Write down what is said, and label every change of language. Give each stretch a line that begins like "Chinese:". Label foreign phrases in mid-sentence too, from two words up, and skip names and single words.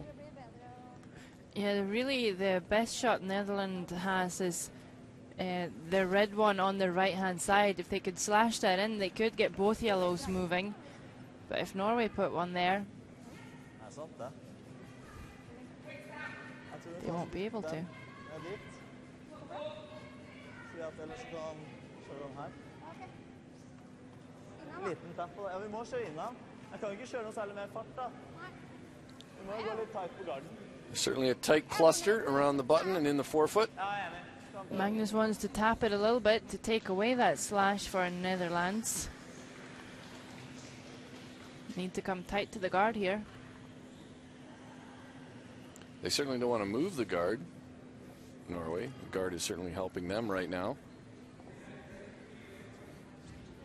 English: Yeah, really the best shot Netherlands has is the red one on the right hand side. If they could slash that in, they could get both yellows moving. But if Norway put one there, they won't be able to.
Norwegian: Liten tapp på det. Ja, vi må kjøre innan. Jeg kan ikke kjøre noe særlig mer fart da. Vi må gå litt tight på garden.
English: Certainly a tight cluster around the button and in the forefoot.
Norwegian: Ja, jeg er enig.
English: Magnus wants to tap it a little bit to take away that slash for Netherlands. Need to come tight to the guard here. They certainly don't want to move the guard, Norway. The guard is certainly helping them right now.